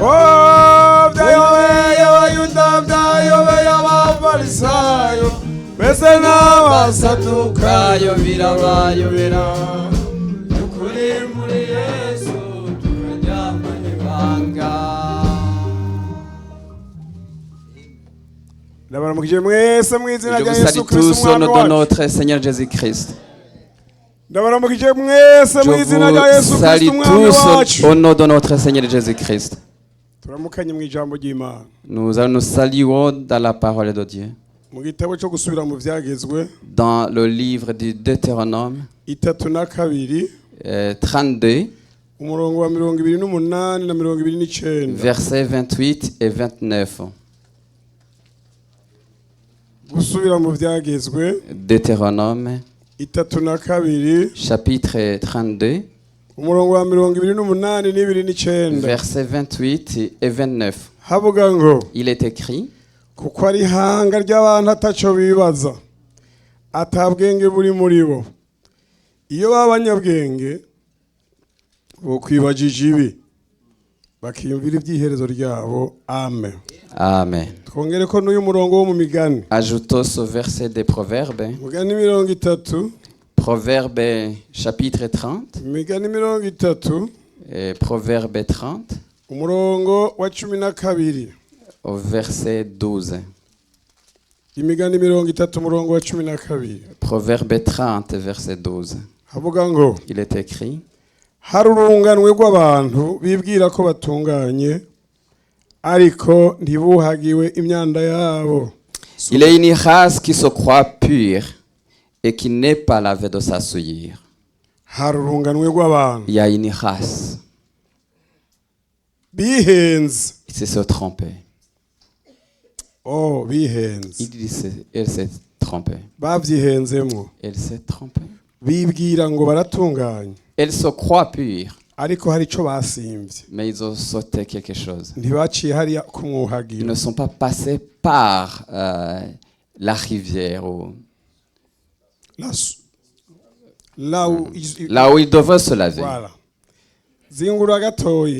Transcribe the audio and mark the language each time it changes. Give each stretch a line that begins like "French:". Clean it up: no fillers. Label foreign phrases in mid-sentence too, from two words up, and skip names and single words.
Rundi: Byayobeye Abayuda byayobeye Abafarisayo ndetse n'Abasadukayo Kayo birabayobera Dukuri muri Yesu turaryamanye ibanga Ndabaramukije mwese mu izina
French: Je
Rundi: rya
French: vous
Rundi: Yesu
French: salue
Rundi: Kristo
French: tous au
Rundi: umwami
French: nom de
Rundi: wacu
French: notre Seigneur Jésus-Christ.
Rundi: Ndabaramukije mwese
French: Je
Rundi: mu izina rya
French: vous
Rundi: Yesu Kristo
French: salue
Rundi: umwami
French: tous
Rundi: wacu
French: au nom de notre Seigneur Jésus-Christ.
Rundi: turamukanye mu ijambo ry'Imana
French: Nous allons nous saluer dans la parole de Dieu.
Rundi: mu gitabo cyo gusubira mu byagezwe
French: Dans le livre du Deutéronome
Rundi: 32
French: 32,
Rundi: umurongo wa 28 na 29
French: versets 28 et 29.
Rundi: gusubira mu byagezwe
French: Deutéronome
Rundi: 32
French: chapitre 32,
Rundi: umurongo wa 28 n'ibiri
French: versets 28 et 29.
Rundi: havuga ngo
French: Il est écrit:
Rundi: kuko ari hanga ry'abantu ataco bibaza atabwenge buri muri bo iyo babanyabwenge bokwibajije ibi bakiyumvira ibyiherezo ryabo amen
French: Amen.
Rundi: twongere ko n'uyu murongo wo mu migani
French: Ajoutons ce verset des Proverbes.
Rundi: migani 30
French: Proverbes chapitre 30.
Rundi: migani 30
French: Proverbe 30
Rundi: umurongo wa 12
French: au verset 12.
Rundi: imigani 30 umurongo wa 12
French: Proverbe 30 verset 12.
Rundi: havuga ngo
French: Il est écrit:
Rundi: hari urunganwe rw'abantu bibwira ko batunganye ariko ntibuhagiwe imyanda yabo
French: il est une race qui se croit pure et qui n'est pas lavée de sa souillure.
Rundi: hari urunganwe rw'abantu
French: Il y a une race
Rundi: bihenze
French: qui se trompée.
Rundi: bihenze
French: Elle s'est trompée.
Rundi: babyihenzemo
French: Elle s'est trompée.
Rundi: bibwira ngo baratunganye
French: Elle se croit pure,
Rundi: ariko hari ico basimvye
French: mais ils ont sauté quelque chose.
Rundi: ntibaciye hariya
French: Ils
Rundi: kumwuhagira
French: ne sont pas passés par la rivière ou là où là où ils devaient se laver.
Rundi: voilà zingura gatoyi